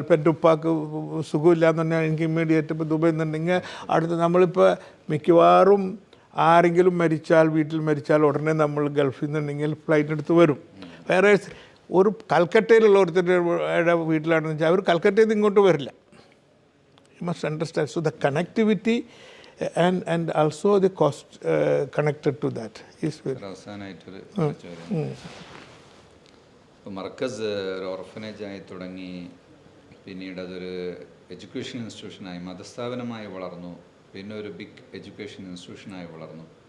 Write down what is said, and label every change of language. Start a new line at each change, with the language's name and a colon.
Malayalam: ഇപ്പം എൻ്റെ ഉപ്പാക്ക് സുഖമില്ലാന്ന് പറഞ്ഞാൽ എനിക്ക് ഇമ്മീഡിയറ്റ് ഇപ്പോൾ ദുബൈയിൽ നിന്നുണ്ടെങ്കിൽ അടുത്ത് നമ്മളിപ്പോൾ മിക്കവാറും ആരെങ്കിലും വീട്ടിൽ മരിച്ചാൽ ഉടനെ നമ്മൾ ഗൾഫിൽ നിന്നുണ്ടെങ്കിൽ ഫ്ലൈറ്റ് എടുത്ത് വരും. വേറെ ഒരു കൽക്കട്ടയിലുള്ള ഒരുത്തരുടെ വീട്ടിലാണെന്ന് വെച്ചാൽ അവർ കൽക്കട്ടയിൽ നിന്ന് ഇങ്ങോട്ട് വരില്ല.
English: You must understand. So the connectivity and also the cost connected to that is very.
Malayalam: അവസാനമായിട്ടൊരു ചോദ്യം. ഇപ്പോൾ മർക്കസ് ഒരു ഓർഫനേജായി തുടങ്ങി, പിന്നീട് അതൊരു എഡ്യൂക്കേഷൻ ഇൻസ്റ്റിറ്റ്യൂഷനായി മതസ്ഥാപനമായി വളർന്നു, പിന്നെ ഒരു ബിഗ് എഡ്യൂക്കേഷൻ ഇൻസ്റ്റിറ്റ്യൂഷനായി വളർന്നു.